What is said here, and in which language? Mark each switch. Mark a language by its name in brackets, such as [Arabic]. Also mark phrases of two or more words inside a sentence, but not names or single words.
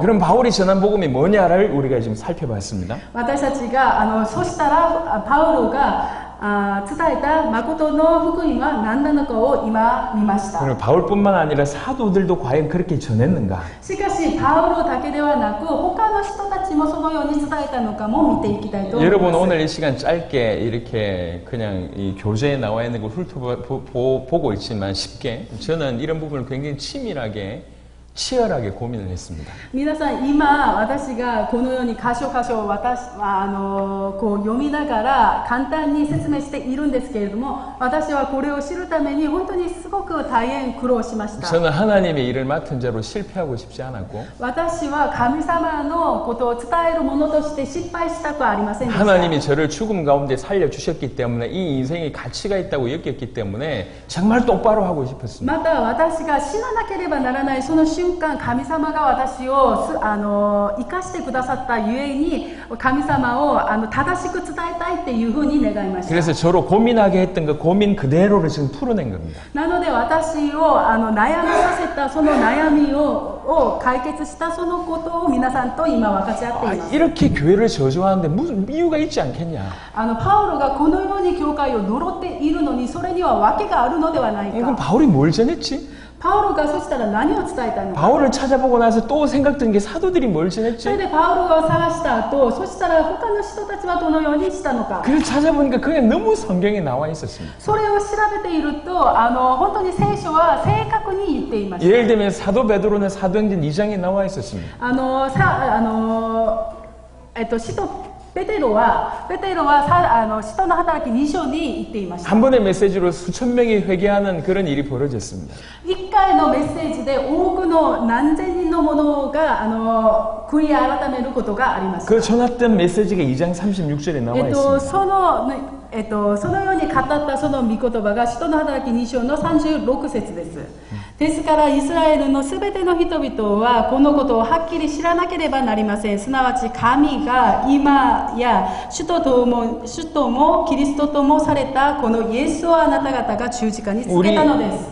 [Korean] 그럼 바울이 전한 복음이 뭐냐를 우리가 지금 살펴봤습니다. [Japanese] 私たちがそしたらパウロが伝えた誠の福音は何なのかを今見ました。 [Korean] 그럼 바울뿐만 아니라 사도들도 과연 그렇게 전했는가? [Japanese] しかしパウロだけではなく他の人たちもそのように伝えたのかも見ていきたいと思います。 [Korean] 여러분 오늘 이 시간 짧게 이렇게 그냥 이 교재에 나와 있는 걸 훑어보고 있지만 쉽게 저는 이런 부분을 굉장히 치열하게 고민을 했습니다. [Japanese] 皆さん今私がこのように箇所箇所こう読みながら簡単に説明しているんですけれども私はこれを知るために本当にすごく大変苦労しました。 [Korean] 저는 하나님의 일을 맡은 자로 실패하고 싶지 않았고 [Japanese] 私は神様のことを伝えるものとして失敗したくありませんでした。 [Korean] 하나님이 저를 죽음 가운데 살려주셨기 때문에 이 인생에 가치가 있다고 여겼기 때문에 정말 똑바로 하고 싶었습니다. [Japanese] また私が死ななければならないその瞬間神様が私を生かしてくださったゆえに神様を正しく伝えたいっていうふうに願いました。 [Korean] 그래서 저로 고민하게 했던 그 고민 그대로를 지금 풀어낸 겁니다. [Japanese] なので私を悩まさせたその悩みを解決したそのことを皆さんと今分かち合っています。 [Korean] 이렇게 교회를 저주하는데 무슨 이유가 있지 않겠냐? [Japanese] パウロがこのように教会を呪っているのにそれには訳があるのではない [Korean] 그럼 [Japanese] か。 [Korean] 바울이 뭘 전했지? [Japanese] パウロがそしたら何を伝えたのか。 [Korean] 바울을 찾아보고 나서 또 생각드는 게 사도들이 뭘 [Japanese] それ [Korean] 지냈지? [Japanese] でパウロを探した後、そしたら他の人たちはどのようにしたのか。 [Korean] 그걸 찾아보니까 그게 너무 성경에 나와 있었습니다. [Japanese] それを調べていると、本当に聖書は正確に言っていました。 [Korean] 예를 들면 사도 베드로는 사도행전 2장에 나와 있었습니다. [Japanese] 使徒ペテロは使徒の働き2章に言っていました。 [Korean] 한 번의 메시지로 수천 명이 회개하는 그런 일이 벌어졌습니다. [Japanese] 1 回のメッセージで多くの何千人の者が悔い改めることがありました。 [Korean] 그 전했던 메시지가 2장 36절에 나와 있습니다. [Japanese] そのように語ったその御言葉が使徒の働き2章の36節です。ですからイスラエルのすべての人々はこのことをはっきり知らなければなりません。すなわち神が今や主ともキリストともされたこのイエスをあなた方が十字架につけたのです。